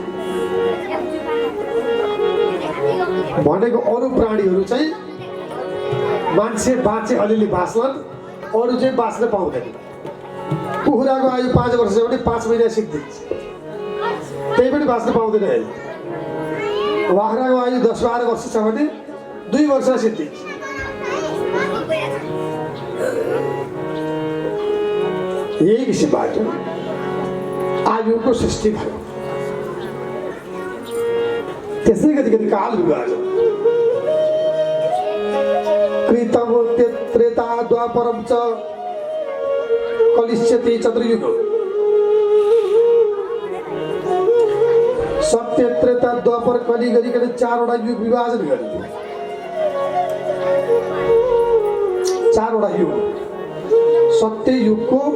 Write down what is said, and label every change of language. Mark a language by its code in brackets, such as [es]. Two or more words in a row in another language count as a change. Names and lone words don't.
[ne] भनेको अरू प्राणीहरू चाहिँ मान्छे बाँचे अलिअलि बाँच्लान् अरू चाहिँ बाँच्न पाउँदैन कुखुराको आयु 5 वर्ष छ भने 5 महिना सिद्धिन्छ त्यही पनि बाँच्न पाउँदैन अहिले बाख्राको आयु 10-12 वर्ष छ भने 2 वर्ष सिद्धिन्छ यही किसिमबाट आयुको सृष्टि भयो त्यसै गरी काल विभाजन [sa] कृतम त्रेता द्वापरम च कलिष्यति चतुर्युग [ne] सत्य त्रेता द्वापर कलि गरिकन 4वटा युग विभाजन गरियो 4वटा युग सत्य युगको